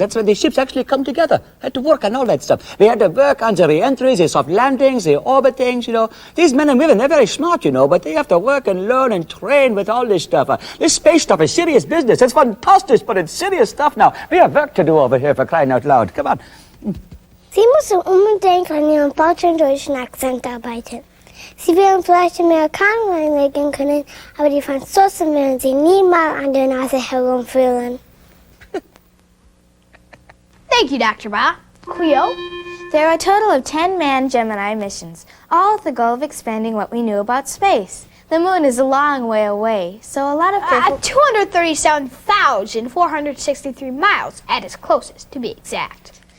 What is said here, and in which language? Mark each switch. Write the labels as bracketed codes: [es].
[en] That's where the ships actually come together. Had to work on all that stuff. We had to work on the re-entries, the soft landings, the orbitings, These men and women, they're very smart, but they have to work and learn and train with all this stuff. This space stuff is serious business. It's fantastic, but it's serious stuff now. We have work to do over here, for crying out loud. Come on. [de] Sie müssen unbedingt an Ihrem deutschen Akzent arbeiten. Sie werden vielleicht Amerikaner einlegen können, aber die Franzosen werden Sie nie mal an der Nase herumführen. [en] Thank you, Dr. Ba. Cleo? There are a total of 10 manned Gemini missions, all with the goal of expanding what we knew about space. The moon is a long way away, so a lot of people... 237,463 miles at its closest, to be exact.